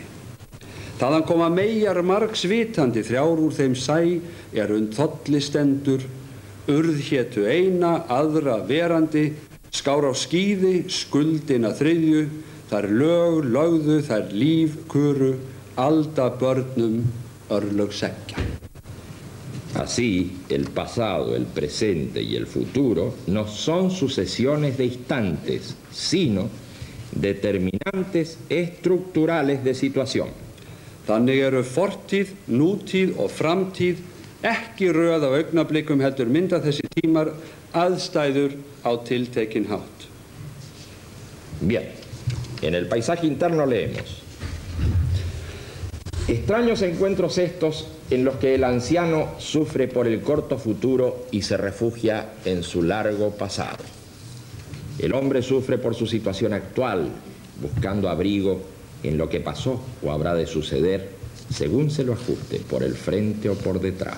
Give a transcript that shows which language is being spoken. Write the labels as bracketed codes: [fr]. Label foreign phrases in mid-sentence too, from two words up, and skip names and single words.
[is] Þaðan koma meyjar margs vitandi þrjár úr þeim sæ þolli stendur urð hétu eina aðra verandi skár á skíði skuldina þriðju þær lög lögðu þær líf kuru alda börnum örlög seggja. [es] Así, el pasado, el presente y el futuro no son sucesiones de instantes, sino determinantes estructurales de situación. [is] Þannig eru fortíð, nútíð og framtíð ekki röð af augnablikum heldur mynda þessi tímar aðstæður á tiltekinn hátt. [es] Bien, en el paisaje interno leemos: extraños encuentros estos en los que el anciano sufre por el corto futuro y se refugia en su largo pasado. El hombre sufre por su situación actual, buscando abrigo en lo que pasó o habrá de suceder, según se lo ajuste, por el frente o por detrás.